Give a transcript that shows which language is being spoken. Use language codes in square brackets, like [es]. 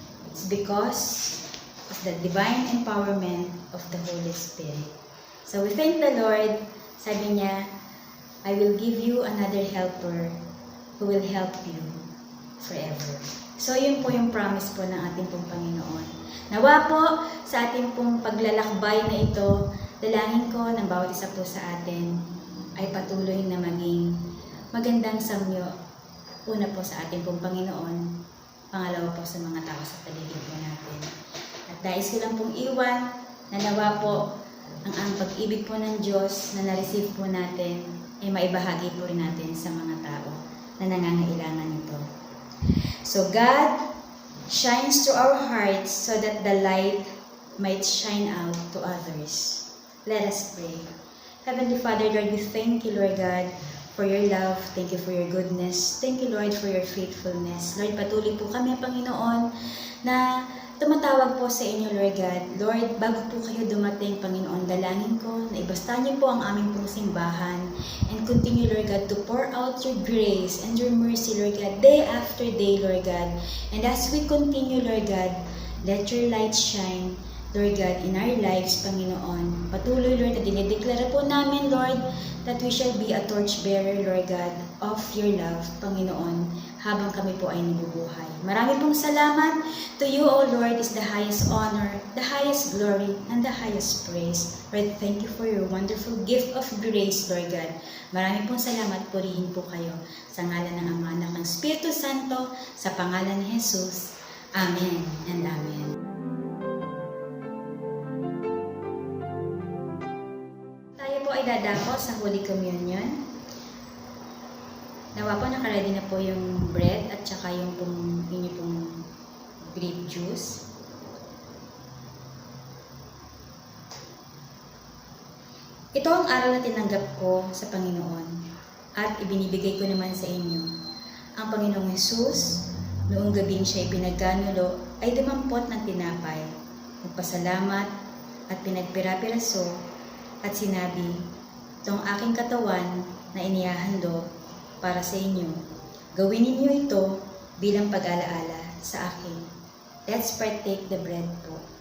[en] It's because of the divine empowerment of the Holy Spirit. So we thank the Lord. [tl] Sabi niya, [en] I will give you another helper who will help you forever. [tl] So yun po yung promise po ng ating pong Panginoon. Nawa po sa ating pong paglalakbay na ito, dalangin ko ng bawat isa po sa atin ay patuloy na maging magandang samyo. Una po sa ating pong Panginoon, pangalawa po sa mga tao sa paligid po natin. At dais ko lang pong iwan na nawa po ang pag-ibig po ng Diyos na na-receive po natin ay maibahagi po rin natin sa mga tao na nangangailangan nito. [en] So God shines to our hearts so that the light might shine out to others. Let us pray. Heavenly Father, Lord, we thank you, Lord God, for your love. Thank you for your goodness. Thank you, Lord, for your faithfulness. [tl] Lord, patuloy po kami, Panginoon, na tumatawag po sa inyo, Lord God. [en] Lord, [tl] bago po kayo dumating, Panginoon, dalangin ko na ibasta niyo po ang aming pong simbahan [en] and continue, Lord God, to pour out your grace and your mercy, Lord God, day after day, Lord God. And as we continue, Lord God, let your light shine, Lord God, in our lives, Panginoon. [tl] Patuloy, Lord, na dinideklara po namin, Lord, [en] that we shall be a torchbearer, Lord God, of your love, [tl] Panginoon, habang kami po ay nabubuhay. Marami pong salamat. [en] To you, O Lord, is the highest honor, the highest glory, and the highest praise. Lord, thank you for your wonderful gift of grace, Lord God. [tl] Marami pong salamat. Purihin po kayo sa ngalan ng Ama, Anak, ng Espiritu Santo, sa pangalan ni Jesus. [en] Amen and Amen. [tl] Tayo po ay dadako sa Holy Communion. Nawa po, nakaready na po yung bread at saka yung inyo pong grape juice. Ito ang aral na tinanggap ko sa Panginoon at ibinibigay ko naman sa inyo. Ang Panginoong Hesus, noong gabing siya'y pinagkanulo, ay dumampot ng tinapay, nagpasalamat at pinagpira-piraso at sinabi, "Ito ang aking katawan na inihahandog para sa inyo. Gawin ninyo ito bilang pag-alaala sa akin." [en] Let's partake the bread po.